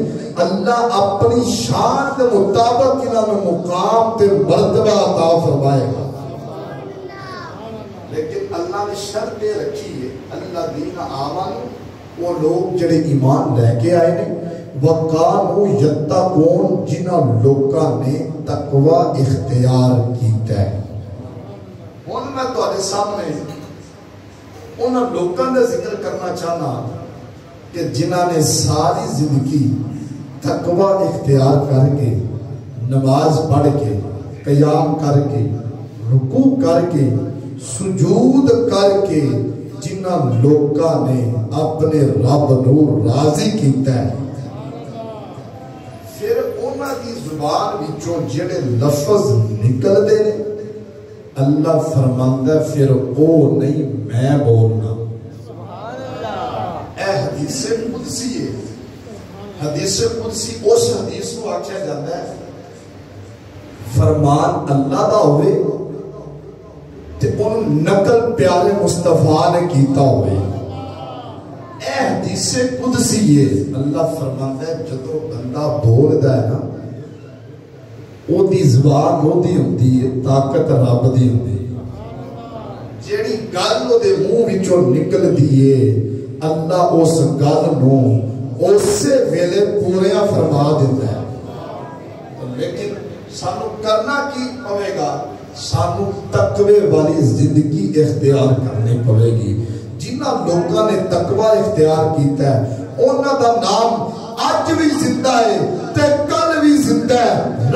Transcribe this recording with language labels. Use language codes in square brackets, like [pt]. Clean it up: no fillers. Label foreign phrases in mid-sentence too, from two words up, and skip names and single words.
[pa] اللہ اپنی شان کے مطابق انہوں مقام تے مرتبہ عطا فرمائے گا. لیکن اللہ نے شرط رکھی ہے [ar] اللہ دین آمن، [pa] وہ لوگ جڑے ایمان لے کے آئے نے [ar] وَقَانُوا يَتَّقُونَ، [pa] جنہاں لوگاں نے تقوی اختیار کیتا ہے. ہن میں تہاڈے سامنے انہاں لوگاں دا ذکر کرنا چاہنا کہ جنہاں نے ساری زندگی تقوی اختیار کر کے نماز پڑھ کے قیام کر کے رکوع کر کے سجود کر کے جنہاں لوگاں نے اپنے رب نور راضی کیتا ہے. پھر انہاں دی زبان وچوں جڑے لفظ نکل دے نے اللہ فرماندا ہے پھر او نہیں میں بولنا. اے حدیث قدسی ہے. حدیث قدسی اس حدیث کو آکھیا جاتا ہے فرمان اللہ دا ہوئے تے ان نقل پیارے مصطفیٰ نے کیتا ہوئے. اے حدیث قدسی ہے. اللہ فرماندا ہے جدو بندہ بولدا ہے نا او دی زبان او دی ہوندی ہے طاقت رب دی ہوندی ہے. جیڑی گل او دے منہ وچوں نکلدی ہے اللہ اس گل نو اسے ویلے پوریا فرما دیتا ہے. لیکن سانو کرنا کی پوے گا؟ سانو تقوی والی زندگی اختیار کرنی پوے گی. جنہ لوگوں نے تقوی اختیار کیتا ہے انہاں دا نام آج بھی زندہ ہے تے کل بھی زندہ ہے.